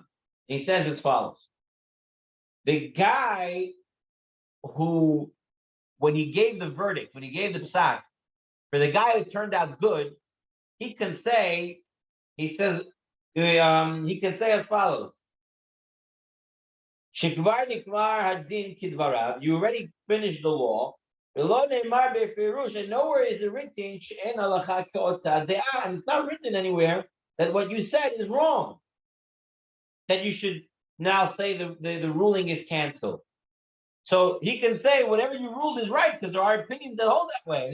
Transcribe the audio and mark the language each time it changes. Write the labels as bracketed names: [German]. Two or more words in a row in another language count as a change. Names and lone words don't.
[English] He says as follows: the guy who, when he gave the verdict, when he gave the psak, for the guy who turned out good, he can say as follows: [Hebrew] שכבר נגמר הדין כדבריו. [English] You already finished the law. And nowhere is it written, and it's not written anywhere that what you said is wrong. That you should now say the ruling is canceled. So he can say whatever you ruled is right, because there are opinions that hold that way.